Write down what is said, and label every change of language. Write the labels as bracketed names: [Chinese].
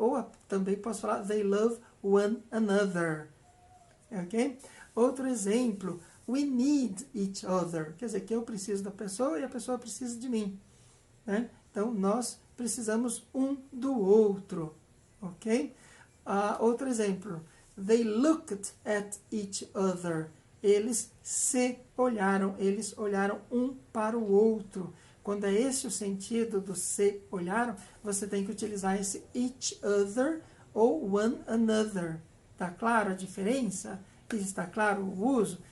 [Portuguese] Ou também posso falar [English] they love one another. [Portuguese] Ok? Outro exemplo, [English] we need each other. [Portuguese] Quer dizer que eu preciso da pessoa e a pessoa precisa de mim. Né? Então, nós precisamos um do outro. Ok? Outro exemplo, [English] they looked at each other. [Portuguese] Eles se olharam, eles olharam um para o outro. Quando é esse o sentido do se olharam, você tem que utilizar esse each other ou one another. Está claro a diferença? Está claro o uso?